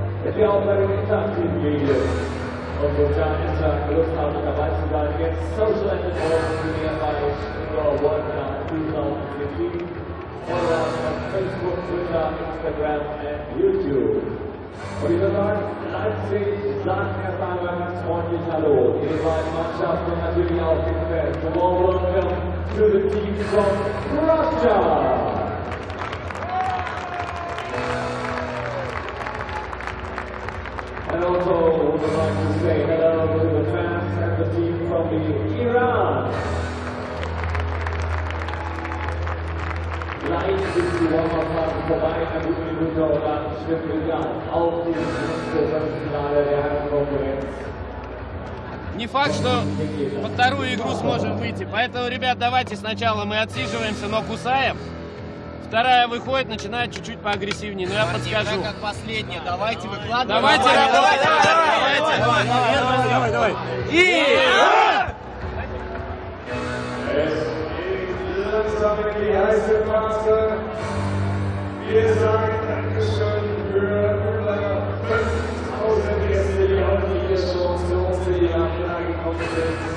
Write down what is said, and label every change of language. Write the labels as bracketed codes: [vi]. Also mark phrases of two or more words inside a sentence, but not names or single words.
[de] Wenn wir auch bei den interaktiven Medien und sozialen Netzwerken Lust haben, dabei zu sein, jetzt [en] Social Entertainment [de] Turnier bei Indoor World Cup 2015. [en] Follow us on Facebook, Twitter, Instagram and YouTube. [de] Und ich würde sagen, Leipzig sagt erst einmal ganz freundlich Hallo. Die beiden Mannschaften und natürlich auch den Fans. [en] A warm welcome to the team from Russia. And also would like to say hello to the fans and the team from the Iran. [de] Gleich sind die Warm-Up-Phasen vorbei, eine gute Minute und dann stimmt wieder auf die Finale der Herrenkonkurrenz. [ru] Не факт, что во вторую игру сможем выйти. Поэтому, ребят, давайте сначала мы отсиживаемся, но кусаем. Вторая выходит, начинает чуть-чуть поагрессивнее. Но я подскажу. Как последняя. Давайте выкладываем. Давайте, давай. И... [de] Langsam in die heiße Phase. Wir sagen Dankeschön für über 5000 Gäste, die heute hier schon zu uns in die Arena gekommen sind.